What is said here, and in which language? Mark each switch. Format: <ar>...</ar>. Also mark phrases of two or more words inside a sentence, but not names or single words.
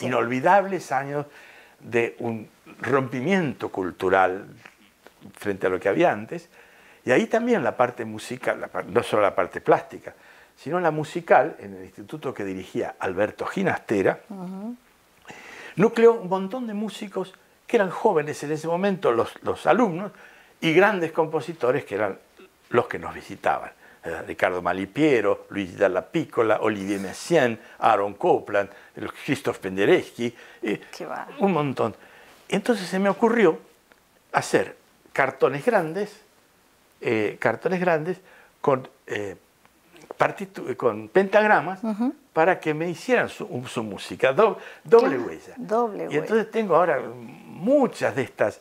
<es>Inolvidables años de un rompimiento cultural frente a lo que había antes, y ahí también la parte musical, no solo la parte plástica, sino la musical, en el instituto que dirigía Alberto Ginastera, nucleó un montón de músicos que eran jóvenes en ese momento, los alumnos, y grandes compositores que eran los que nos visitaban. Riccardo Malipiero, Luigi Dalla Piccola, Olivier Messiaen, Aaron Copland, Christoph Penderecki, un montón. Entonces se me ocurrió hacer cartones grandes con con pentagramas para que me hicieran su música, doble huella. Doble y huella. entonces tengo ahora muchas de estas.</es>